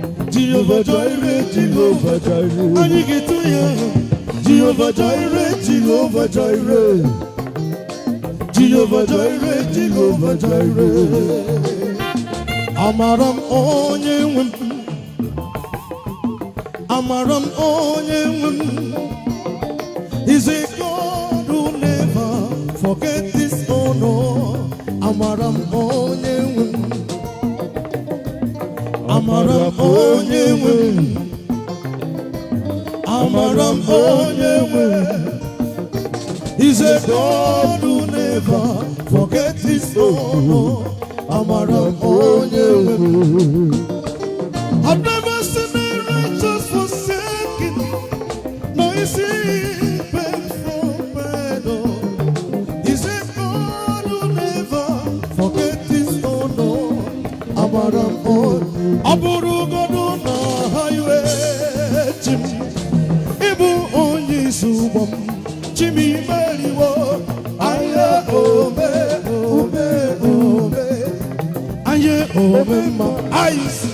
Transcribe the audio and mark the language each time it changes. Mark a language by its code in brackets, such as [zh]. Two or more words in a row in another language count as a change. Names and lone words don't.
[ig] Jehovah Jireh, Jehovah Jireh. Anyị ga-eto ya. Jehovah Jireh, Jehovah Jireh. Jehovah Jireh, Jehovah Jireh. Amara m onye nwe m. Amara m onye nwe m. [en] He's a God who never forget his own. [ig] Amara m onye nwe m. Amara m onye nwe m. Amara m onye nwe m. [en] He's a God who never forget his own. [ig] Amara m onye nwe m. [en] I've never seen the righteous forsaken, No, you see, painful man, oh, is a God who never forget his own, oh. [ig] Amara m, oh, ọ bụrụ godu na highway, chi m, ị bụ onye isi ụgbọ m, chi m imeriwo. Aye, ome, ome, ome mma, aye.